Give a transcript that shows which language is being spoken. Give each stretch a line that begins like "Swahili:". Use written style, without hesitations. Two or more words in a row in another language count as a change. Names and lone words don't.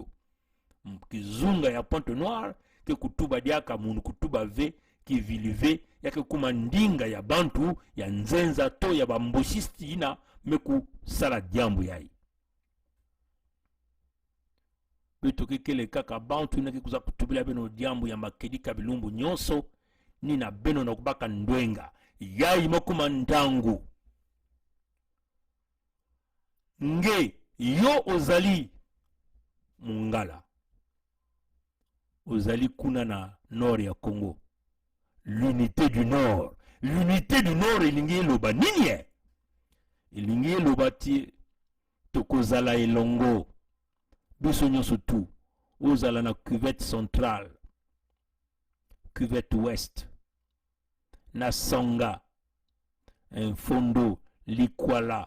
Kituba (Democratic Republic of Congo): Kizunga ya Pointe-Noire ke kutuba diaka munu kutuba ve ki vilive yake kuma ndinga ya bantu ya Nzenza to ya bamboshisti ina meku sala diambu yai. Beto kele kaka bantu ina ke kuza kutubila beno diambu ya makedi kabilumbu nyonso nina beno na kubaka ndwenga yai mokuma ndangu.
Lingala: Nge yo ozali mungala. Ozali kuna na nord ya Congo.
French: L'unité du Nord. L'unité du Nord
Lingala: ilingi loba nini? Ilingi loba ti tokozala elongo. Biso nyonso tu. Ozala na
French: cuvette centrale. Cuvette ouest.
Lingala: Na Sanga. Fondo. Likwala.